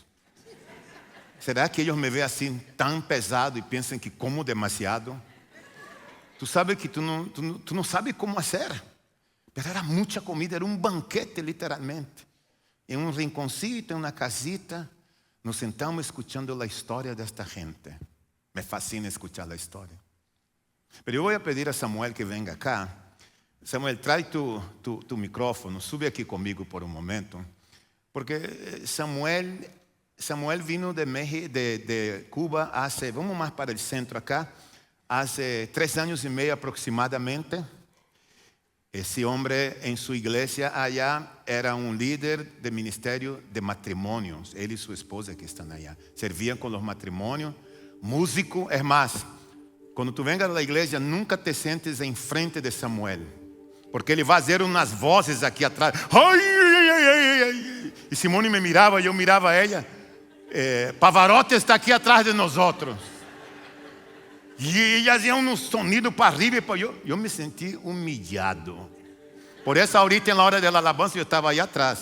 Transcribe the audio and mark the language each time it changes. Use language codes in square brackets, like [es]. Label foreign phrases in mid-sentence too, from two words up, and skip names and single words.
[pt] Será que eles me veem assim tão pesado e pensam que como demasiado? Tu sabes que tu não sabes como fazer. Mas era muita comida, era um banquete literalmente. Em um rinconcito, em uma casita, nos sentamos escutando a história desta gente. [es] Me fascina escuchar a história. [pt] Mas eu vou pedir a Samuel que venga cá. Samuel, traz tu micrófono, sube aqui comigo por um momento. [es] Porque Samuel vino de Cuba hace, vamos más para el centro acá, hace 3 años y medio aproximadamente. Ese hombre en su iglesia allá era un líder de ministerio de matrimonios. Él y su esposa que están allá. Servían con los matrimonios. Músico, es más, cuando tú vengas a la iglesia nunca te sientes en frente de Samuel. [pt] Porque ele vai fazer umas vozes aqui atrás. Ai, ai, ai, ai, ai. E Simone me mirava, eu mirava ela. Pavarotti está aqui atrás de nós outros. E fazia um sonido [es] para arriba [pt] e para eu me senti humilhado. Por isso, ahorita na hora da alabança, eu estava aí atrás.